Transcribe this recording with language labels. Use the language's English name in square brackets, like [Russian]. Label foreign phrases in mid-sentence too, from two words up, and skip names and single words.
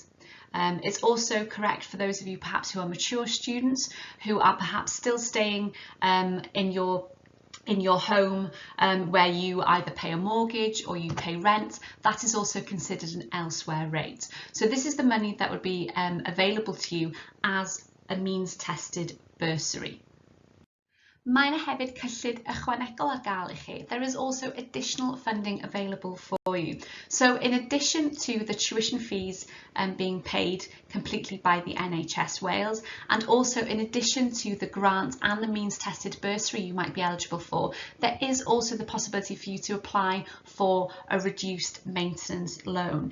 [English] It's also correct for those of you perhaps who are mature students who are perhaps still staying in your home where you either pay a mortgage or you pay rent. That is also considered an elsewhere rate. So this is the money that would be available to you as a means tested bursary. [Welsh] Mae 'na hefyd cyllid ychwanegol ar gael I chi. [English] There is also additional funding available for you. So in addition to the tuition fees being paid completely by the NHS Wales, and also in addition to the grant and the means tested bursary you might be eligible for, there is also the possibility for you to apply for a reduced maintenance loan.